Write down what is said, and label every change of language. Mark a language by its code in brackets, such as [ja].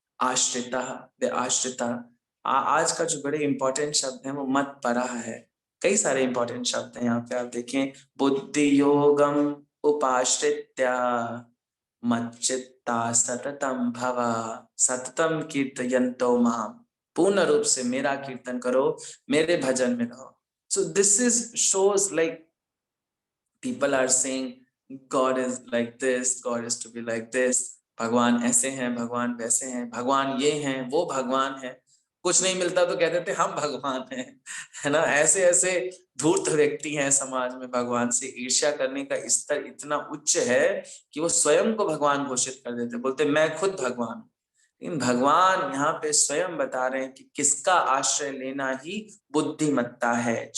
[hi] आश्रिता, आज का जो बड़े इंपॉर्टेंट शब्द है वो मत परा है। कई सारे इंपॉर्टेंट शब्द हैं यहाँ पे, आप देखें, [sa] बुद्धि योगम उपाश्रित्या, मच्चित्ता सततम भव सततम कीर्तयन्तो माम। [hi] पूर्ण रूप से मेरा कीर्तन करो, मेरे भजन में रहो। [en] So this is shows like people are saying God is like this, God is to be like this, [hi] भगवान ऐसे हैं, भगवान वैसे हैं, भगवान ये हैं, वो भगवान है। कुछ नहीं मिलता तो कह देते हम भगवान हैं, है ना। ऐसे ऐसे धूर्त व्यक्ति हैं समाज में, भगवान से ईर्ष्या करने का स्तर इतना उच्च है कि वो स्वयं को भगवान घोषित कर देते, बोलते मैं खुद भगवान हूं। लेकिन भगवान यहाँ पे स्वयं बता रहे हैं कि किसका आश्रय लेना ही बुद्धिमत्ता है।